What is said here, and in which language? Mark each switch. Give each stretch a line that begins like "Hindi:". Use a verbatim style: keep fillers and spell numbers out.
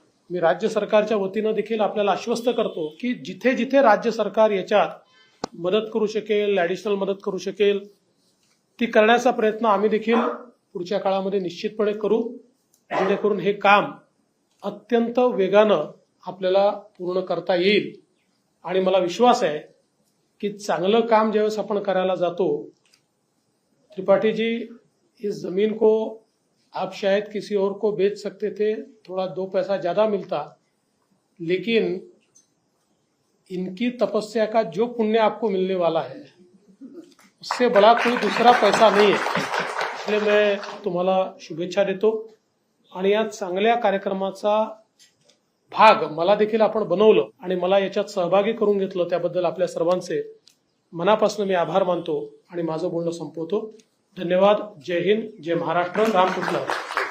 Marathi: मी राज्य सरकारच्या वतीनं देखील आपल्याला आश्वस्त करतो की जिथे जिथे राज्य सरकार याच्यात मदत करू शकेल, ॲडिशनल मदत करू शकेल, ती करण्याचा प्रयत्न आम्ही देखील पुढच्या काळामध्ये निश्चितपणे करू, जेणेकरून हे काम अत्यंत वेगानं आपल्याला पूर्ण करता येईल. आणि मला विश्वास आहे की चांगलं काम ज्यावेळेस आपण करायला जातो,
Hindi: त्रिपाठीजी इस जमीन को आप शायद किसी और को बेच सकते थे, थोड़ा दो पैसा ज़्यादा मिलता, लेकिन इनकी तपस्या का जो पुण्य आपको मिलने वाला है उससे बड़ा कोई दूसरा पैसा नहीं है. इसलिए मैं
Marathi: तुम्हाला शुभेच्छा देतो. आणि या चांगल्या कार्यक्रमाचा भाग मला देखील आपण बनवलं आणि मला याच्यात सहभागी करून घेतलं, त्याबद्दल आपल्या सर्वांचे मनापासून मी आभार मानतो आणि माझं बोलणं संपवतो. धन्यवाद. जय हिंद, जय महाराष्ट्र. रामकृष्ण.